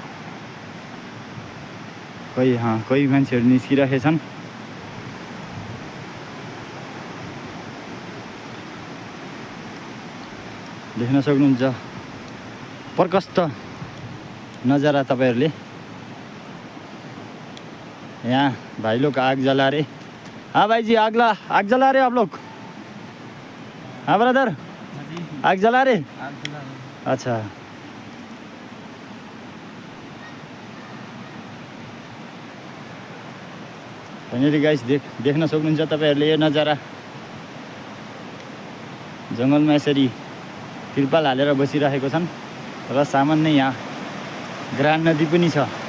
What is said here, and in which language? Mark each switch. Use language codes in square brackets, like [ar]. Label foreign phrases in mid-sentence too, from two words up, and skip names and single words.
[ne] कोही मान्छेहरू निस्किरहेछन्। देख्न सक्नुहुन्छ प्रकष्ट नजारा तपाईहरुले। [hi] यहाँ भाई लोग आग जला रहे। हाँ भाई जी, आग जला रहे आप लोग? हाँ ब्रदर, आग जला रहे? अच्छा, [en] finally guys [ne] देख्न सक्नुहुन्छ तपाईहरुले यो नजारा। जङ्गलमा यसरी त्रिपाल हालेर बसिरहेको छन् र सामान्य यहाँ ग्रान्ड नदी पनि छ।